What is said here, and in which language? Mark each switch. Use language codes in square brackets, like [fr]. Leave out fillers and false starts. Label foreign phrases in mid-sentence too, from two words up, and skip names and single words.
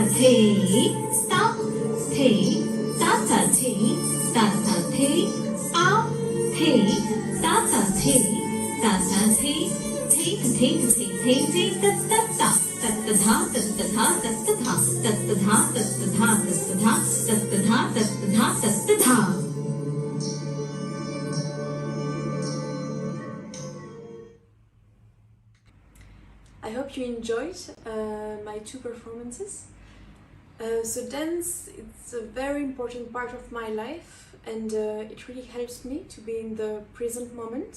[en] thi ta thi ta ta thi ta ta thi a thi ta ta thi ta ta thi thi thi thi thi thi ta ta ta ta ta tha ta ta tha ta ta tha ta ta tha ta ta tha ta ta tha ta ta tha ta ta tha ta ta tha. I hope you enjoyed my two performances. So dance, it's a very important part of my life, and it really helps me to be in the present moment.